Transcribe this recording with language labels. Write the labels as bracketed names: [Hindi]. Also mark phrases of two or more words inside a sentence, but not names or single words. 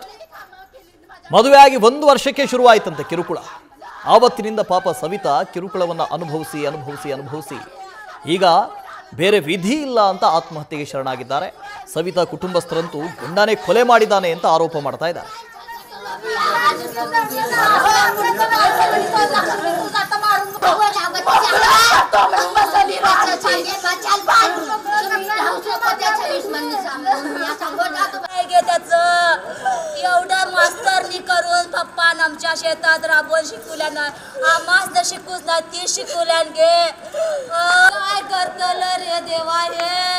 [Kannada] ಮದುವೆಯಾಗಿ 1 ವರ್ಷಕ್ಕೆ ಶುರುವಾಯಿತಂತೆ ಕಿರುಕುಳ. ಆವತ್ತಿನಿಂದ ಪಾಪ ಸವಿತಾ ಕಿರುಕುಳವನ್ನು ಅನುಭವಿಸಿ ಈಗ ಬೇರೆ ವಿಧಿ ಇಲ್ಲ ಅಂತ ಆತ್ಮಹತ್ಯೆಗೆ ಶರಣಾಗಿದ್ದಾರೆ. ಸವಿತಾ ಕುಟುಂಬಸ್ಥರಂತೂ ಗಂಡನೇ ಕೊಲೆ ಮಾಡಿದ್ದಾನೆ ಅಂತ ಆರೋಪ ಮಾಡ್ತಾ ಇದ್ದಾರೆ. [Marathi] एवढं मास्तरनी करून पप्पान आमच्या शेतात राबवून शिकवल्यानं आम्हाच जर शिकूच ना ती शिकवल्यान गे काय करतल रे देवा हे